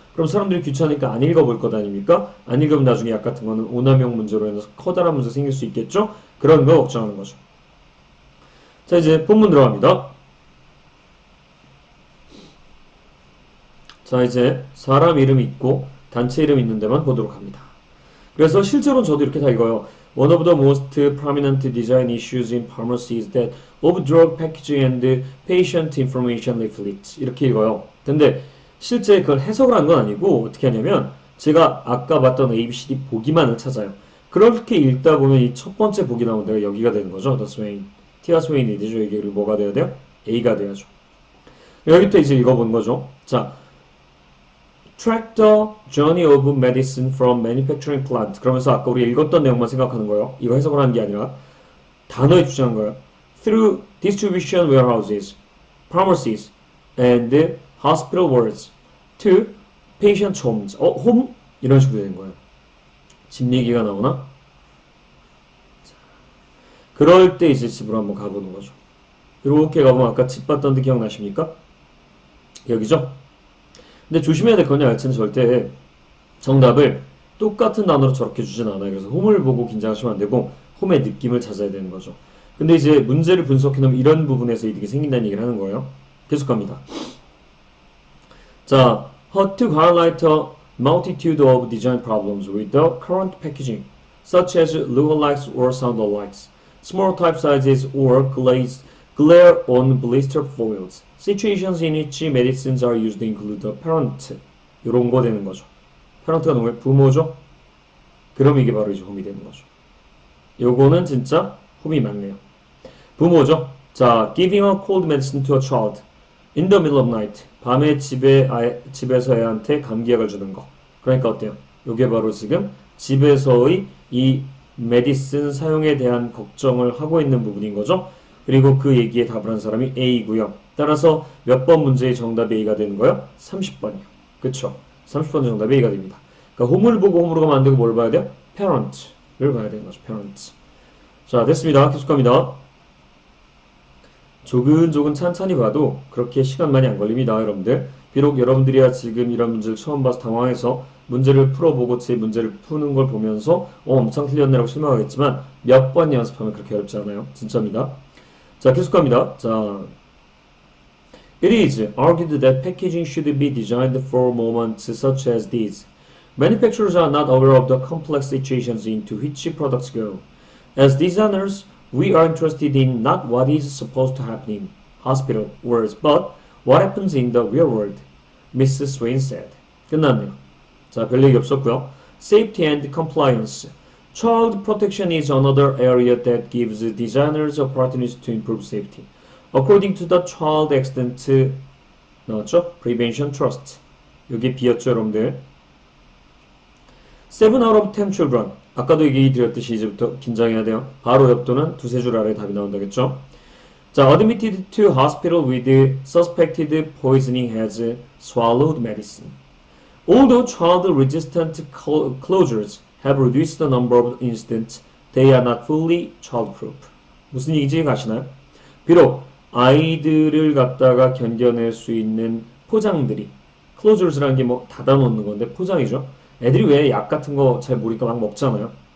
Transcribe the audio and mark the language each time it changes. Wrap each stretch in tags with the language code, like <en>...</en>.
<ko>그럼 사람들이 귀찮으니까 안 읽어볼 것 아닙니까? 안 읽으면 나중에 약 같은 거는 오남용 문제로 인해서 커다란 문제 생길 수 있겠죠? 그런 거 걱정하는 거죠. 자, 이제 본문 들어갑니다. 자, 이제 사람 이름 있고 단체 이름 있는 데만 보도록 합니다. 그래서 실제로는 저도 이렇게 다 읽어요.</ko> <en>One of the most prominent design issues in pharmacy is that of drug packaging and patient information leaflets.</en> <ko>이렇게 읽어요. 근데 실제 그걸 해석을 한 건 아니고 어떻게 하냐면 제가 아까 봤던 ABCD 보기만을 찾아요. 그렇게 읽다 보면 이 첫 번째 보기 나온 데가 여기가 되는 거죠.</ko> <en>The Swain.</en> <ko>티아 스웨인이 되죠. 이게 그리고 뭐가 돼야 돼요? A가 돼야죠. 여기부터 이제 읽어보는 거죠.</ko> <en>자, track the journey of medicine from manufacturing plant.</en> <ko>그러면서 아까 우리 읽었던 내용만 생각하는 거예요. 이거 해석을 하는 게 아니라 단어에 주장한 거예요.</ko> <en>Through distribution warehouses, pharmacies, and hospital wards to patient homes. home?</en> <ko>이런 식으로 되는 거예요. 집 얘기가 나오나? 그럴 때 이제 집으로 한번 가보는 거죠. 이렇게 가보면 아까 집 봤던 데 기억나십니까? 여기죠? 근데 조심해야 될 거냐, 알츠는 절대 정답을 똑같은 단어로 저렇게 주진 않아요. 그래서 홈을 보고 긴장하시면 안 되고 홈의 느낌을 찾아야 되는 거죠. 근데 이제 문제를 분석해놓으면 이런 부분에서 이득이 생긴다는 얘기를 하는 거예요. 계속 갑니다.</ko> <en>자, how to highlight a multitude of design problems with the current packaging, such as lookalikes or soundalikes, small type sizes or glare on blister foils. Situations in which medicines are used include the parent.</en> <ko>이런 거 되는 거죠. parent가 누구예요? 부모죠? 그럼 이게 바로 이제 홈이 되는 거죠. 요거는 진짜 홈이 맞네요. 부모죠?</ko> <en>자, giving a cold medicine to a child in the middle of night.</en> <ko>밤에 집에서 애한테 감기약을 주는 거. 그러니까 어때요? 요게 바로 지금 집에서의 이 메디슨 사용에 대한 걱정을 하고 있는 부분인 거죠. 그리고 그 얘기에 답을 한 사람이 A고요. 따라서 몇 번 문제의 정답이 A가 되는 거예요? 30번이요. 그쵸? 30번 정답이 A가 됩니다. 그러니까 홈을 보고 홈으로 가면 안 되고 뭘 봐야 돼요? parent를 봐야 되는 거죠. parent. 자, 됐습니다. 계속합니다. 조근조근 찬찬히 봐도 그렇게 시간 많이 안 걸립니다, 여러분들. 비록 여러분들이야 지금 이런 문제를 처음 봐서 당황해서 문제를 풀어보고 제 문제를 푸는 걸 보면서 엄청 틀렸네라고 실망하겠지만 몇 번 연습하면 그렇게 어렵지 않아요. 진짜입니다. 자, 계속합니다.</ko> <en>자, it is argued that packaging should be designed for moments such as these. Manufacturers are not aware of the complex situations into which products go. As designers, we are interested in not what is supposed to happen in hospital wards, but what happens in the real world, Mrs. Swain said.</en> <ko>끝났네요. 자, 별 얘기 없었고요.</ko> <en>Safety and compliance. Child protection is another area that gives designers opportunities to improve safety. According to the Child Accident 나왔죠? Prevention Trust.</en> <ko>여기 B였죠, 여러분들.</ko> <en>7 out of 10 children.</en> <ko>아까도 얘기 드렸듯이 이제부터 긴장해야 돼요. 바로 옆 또는 두세 줄 아래 답이 나온다겠죠?</ko> <en>자, admitted to hospital with suspected poisoning has swallowed medicine. Although child-resistant closures have reduced the number of incidents, they are not fully childproof.</en> <ko>무슨 얘기인지 아시나요? 비록 아이들을 갖다가 견뎌낼 수 있는 포장들이 closures라는 게 뭐 닫아놓는 건데 포장이죠. 애들이 왜 약 같은 거 잘 모르니까 막 먹잖아요.</ko>